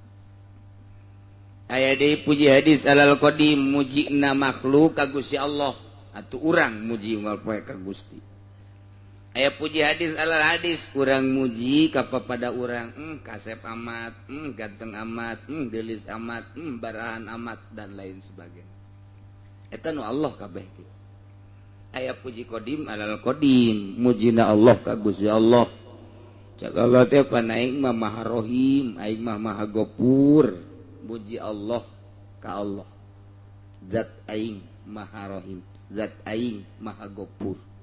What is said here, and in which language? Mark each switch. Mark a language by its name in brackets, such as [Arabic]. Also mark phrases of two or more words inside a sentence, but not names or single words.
[Sundanese] Aya deui puji [Arabic] حادث على القديم [Sundanese] mujina makhluk ka Gusti Allah atuh urang muji unggal poe ka Gusti. Aya puji [Arabic] حادث على الحادث [Sundanese] urang muji ka papada urang kasep amat, ganteng amat, geulis amat, barahan amat [Indonesian] dan lain sebagainya. [Sundanese] Eta nu Allah kabeh kitu. Aya puji [Arabic] قديم على القديم [Sundanese] mujina Allah ka Gusti Allah. Cak Allah teh panaing mah Maha Rohim, aing mah Maha Gopur. Muji Allah ka Allah. Zat aing Maha Rohim, zat aing Maha Gopur.